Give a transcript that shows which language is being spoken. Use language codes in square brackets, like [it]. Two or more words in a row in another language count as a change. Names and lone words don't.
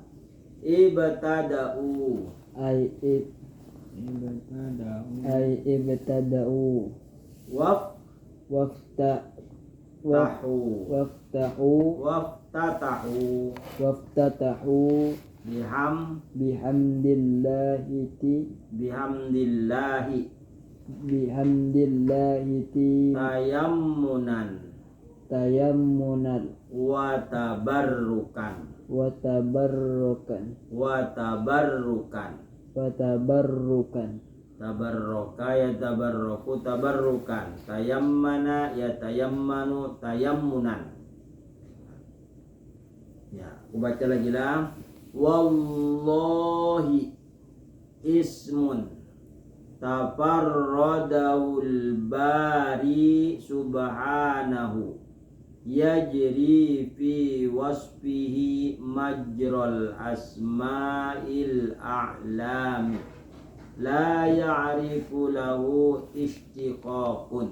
[ar] ابتدأ وافتتح بحمد الله تيمنا وتبركا. تبرك يتبرك تبركا. تيمن يتيمن تيمنا. [bjn] Ya, aku baca lagi lah. [ar] والله اسم تفرد به الباري سبحانه يجري في وصفه مجرى الأسماء الأعلام لا يعرف له اشتقاق.